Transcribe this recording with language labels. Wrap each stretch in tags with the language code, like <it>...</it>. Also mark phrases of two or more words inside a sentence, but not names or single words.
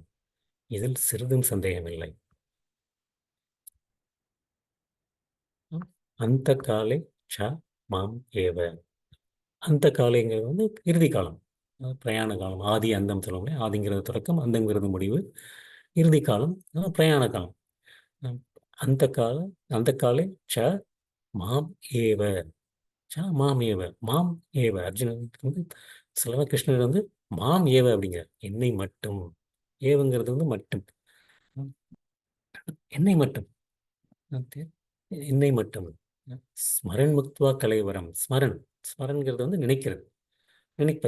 <ta>இதில் சிறிதும் சந்தேகமில்லை. அந்த காலை</ta> <sa>स माम् एव.</sa> <ta>அந்த காலைங்கிறது வந்து இறுதி காலம், பிரயாண காலம். ஆதி அந்தம் சொல்லுவோம். ஆதிங்கிறது தொடக்கம், அந்தங்கிறது முடிவு, இறுதி காலம் பிரயாண காலம். அந்த கால அந்த காலை</ta> <sa>स माम् एव. स माम् एव. माम् एव</sa> <ta>அர்ஜுனன் வந்து சிலவ கிருஷ்ணர் வந்து</ta> <sa>माम् एव</sa> <ta>அப்படிங்கிற என்னை மட்டும். ஏவங்கிறது வந்து மட்டும், என்னை மட்டும். ஓகே. என்னை மட்டும்.</ta> <sa>स्मरन् मुक्त्वा कलेवरम्.</sa> <ta>ஸ்மரன், ஸ்மரன்கிறது வந்து நினைக்கிறது, நினைப்பது.</ta>